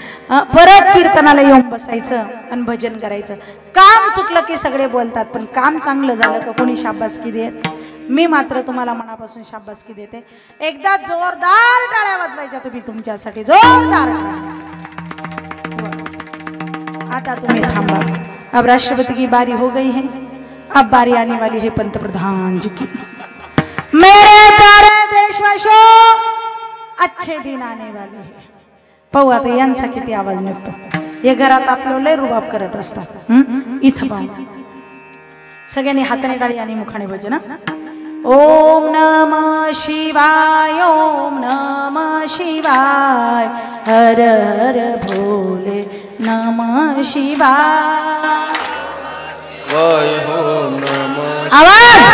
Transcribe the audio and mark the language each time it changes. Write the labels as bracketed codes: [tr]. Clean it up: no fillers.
[mr] परत कीर्तनाला येऊन बसायचं आणि भजन करायचं. काम चुकलं की सगळे बोलतात, पण काम चांगलं झालं का कोणी शाबासकी देत. मी मात्र तुम्हाला मनापासून शाबासकी देते. एकदा जोरदार टाळ्या वाजवायच्या तुम्ही तुमच्यासाठी, जोरदार. आता तुम्ही थांबा. [hi] अब राष्ट्रपति की बारी हो गई है, अब बारी आने वाली है पंतप्रधान जी की. मेरे प्यारे देशवासियों, अच्छे दिन आने वाले हैं. [mr] पाहू आता यांचा किती आवाज निघतो. हे घरात आपलं लय रुबाब करत असतात. इथं पाहून सगळ्यांनी हाताने टाळी आणि मुखाने भजन. [sa] ओम नमः शिवाय ओम नमः शिवाय हर हर भोले नमः शिवाय. ओम नमः [mr] आवाज.